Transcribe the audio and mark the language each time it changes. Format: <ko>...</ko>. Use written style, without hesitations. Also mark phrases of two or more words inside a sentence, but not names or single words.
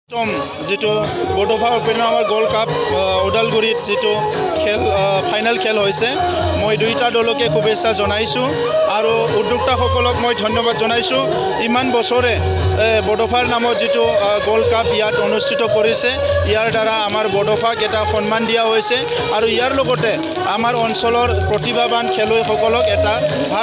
<as>জিতু বড়'ফা উপেন্দ্ৰ গোল্ড কাপ উদালগুৰিত জিতু খেল ফাইনেল খেল হৈছে মই দুইটা দলকে শুভেচ্ছা জনাইছোঁ আৰু উদ্যোক্তাসকলক মই ধন্যবাদ জনাইছোঁ ইমান বছৰে বড'ফাৰ নামত যিটো গোল্ড কাপ ইয়াত অনুষ্ঠিত কৰিছে ইয়াৰ দ্বাৰা আমাৰ বড'ফাক এটা সন্মান দিয়া হৈছে আৰু ইয়াৰ লগতে আমাৰ অঞ্চলৰ প্ৰতিভাৱান খেলুৱৈসকলক এটা ভাল</as>